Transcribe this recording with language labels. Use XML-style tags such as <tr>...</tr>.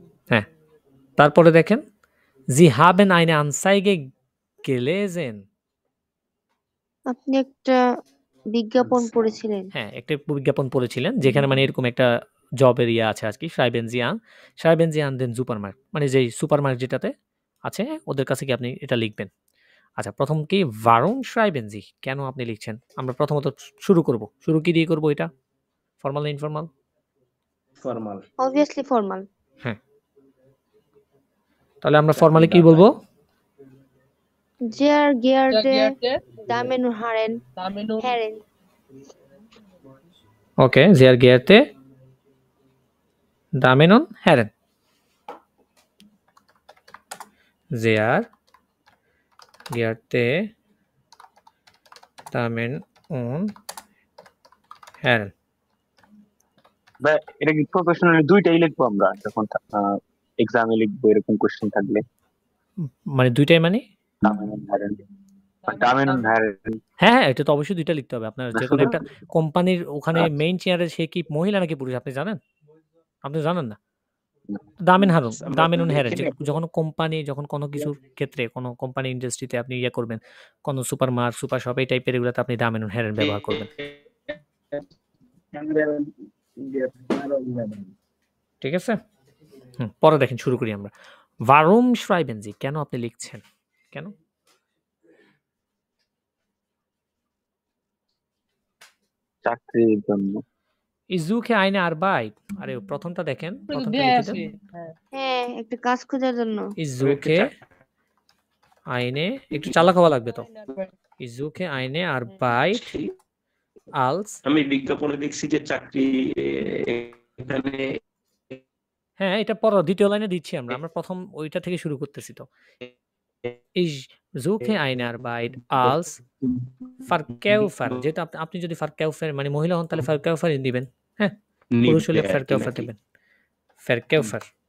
<bn>হ্যাঁ, তারপরে দেখেন</bn> <de>Sie haben eine Anzeige gelesen।</de> <bn>আপনি একটা বিজ্ঞাপন পড়েছিলেন। হ্যাঁ, একটা বিজ্ঞাপন পড়েছিলেন যেখানে মানে এরকম একটা জবের ইয়ে আছে আজকে।</bn> <de>Schreiben Sie an den Supermarkt</de> <bn>মানে যেই সুপারমার্কেট যেটাতে আছে ওদের কাছে কি আপনি এটা লিখবেন। আচ্ছা, প্রথম কি</bn> <de>warum schreiben Sie,</de> <bn>কেন আপনি লিখছেন? আমরা প্রথমত শুরু করব। শুরু কি দিয়ে করব এটা? ফর্মাল না ইনফর্মাল? ফর্মাল। Obviously formal. হ্যাঁ, তাহলে আমরা ফর্মালি কি বলবো?</bn> <de>Sehr geehrte Damen und Herren, ওকে, sehr geehrte Damen und Herren, sehr geehrte Damen und Herren।</de> <bn>এটা কি প্রফেশনালি দুইটাই লিখবো আমরা যখন এক্সামে লিখবো এরকম কোশ্চেন থাকলে? মানে দুইটাই মানে?</bn> <de>Damen und Herren।</de> <bn>হ্যাঁ, এটা তো অবশ্যই দুইটা লিখতে হবে। আপনার যে কোনো একটা কোম্পানির ওখানে মেইন চেয়ারে সে কি মহিলা নাকি পুরুষ আপনি জানেন? আপনি জানেন না? দামেন উন হ্যারেন যখন কোম্পানি, যখন কোনো কিছুর ক্ষেত্রে কোনো কোম্পানি ইন্ডাস্ট্রিতে আপনি ইয়ে করবেন, কোনো সুপারমার্কেট, সুপার শপ এই টাইপের এগুলোতে আপনি দামেন উন হ্যারেন ব্যবহার করবেন। ঠিক আছে? পরে দেখেন শুরু করি আমরা।</bn> <de>Warum schreiben Sie?</de> <bn>কেন আপনি লিখছেন? কেন? চাকরির জন্য।</bn> <de>Ich suche eine Arbeit.</de> <bn>আরে প্রথমটা দেখেন, তো প্রথমটা দেয়া লিখে আছে। দেন। হ্যাঁ। হ্যাঁ, একটা কাজ খোঁজার জন্য।</bn> <de>Ich suche eine,</de> <bn>একটু চালাক হওয়া লাগবে তো।</bn> <de>Ich suche eine Arbeit als,</de> <bn>আমি বিজ্ঞাপনে দেখছি যে চাকরি এখানে হ্যাঁ এটা পড়ো, দ্বিতীয় লাইনে দিচ্ছি আমরা প্রথম ওইটা থেকে শুরু করতেছি তো।</bn> <de>Ich suche eine Arbeit als Verkäufer,</de> <bn>যেহেতু আপনি যদি Verkäufer মানে মহিলা হন তাহলে Verkäuferin দিবেন, হ্যাঁ, পুরুষ হলে Verkäufer দিবেন, Verkäufer.</bn>